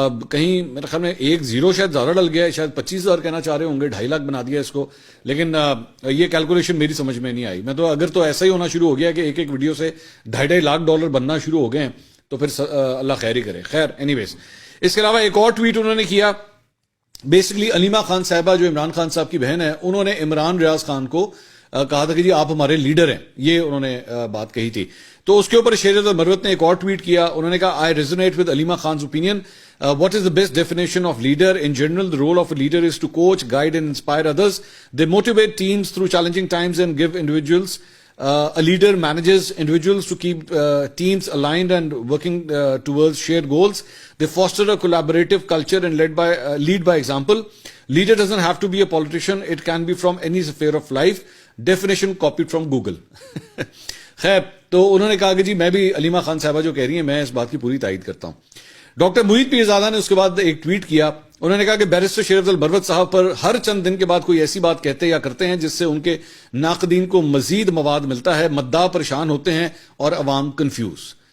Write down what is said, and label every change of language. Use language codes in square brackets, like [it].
[ur] کہیں میرے خیال میں ایک زیرو شاید زیادہ ڈل گیا ہے، شاید 25,000 کہنا چاہ رہے ہوں گے، 2.5 لاکھ بنا دیا اس کو، لیکن یہ کیلکولیشن میری سمجھ میں نہیں آئی۔ میں تو اگر تو ایسا ہی ہونا شروع ہو گیا کہ ایک ویڈیو سے 2.5 لاکھ ڈالر بننا شروع ہو گئے ہیں تو پھر اللہ خیر ہی کرے۔ خیر، اینی ویز، اس کے علاوہ ایک اور ٹویٹ انہوں نے کیا۔ بیسکلی علیمہ خان صاحبہ جو عمران خان صاحب کی بہن ہے، انہوں نے عمران ریاض خان کو کہا تھا کہ جی آپ ہمارے لیڈر ہیں، یہ انہوں نے بات کہی تھی۔ تو اس کے اوپر شیر افضل مروت نے ایک اور ٹویٹ کیا۔ انہوں نے کہا [en] I resonate with Aleema Khan's opinion. What is the best definition of leader? In general, the role of a leader is to coach, guide and inspire others. They motivate teams through challenging times and give individuals. A leader manages individuals to keep teams aligned and working towards shared goals. They foster a collaborative culture and lead by example. Leader doesn't have to be a politician. It can be from any sphere of life. Definition copied from Google. [ur] خیر، تو انہوں نے کہا کہ جی میں بھی علیمہ خان صاحبہ جو کہہ رہی ہیں میں اس بات کی پوری تائید کرتا ہوں۔ ڈاکٹر محیط پیرزادہ نے اس کے بعد ایک ٹویٹ کیا۔ انہوں نے کہا کہ بیرسٹر شیر افضل مروت صاحب پر ہر چند دن کے بعد کوئی ایسی بات کہتے یا کرتے ہیں جس سے ان کے ناقدین کو مزید مواد ملتا ہے، مداح پریشان ہوتے ہیں اور عوام کنفیوز۔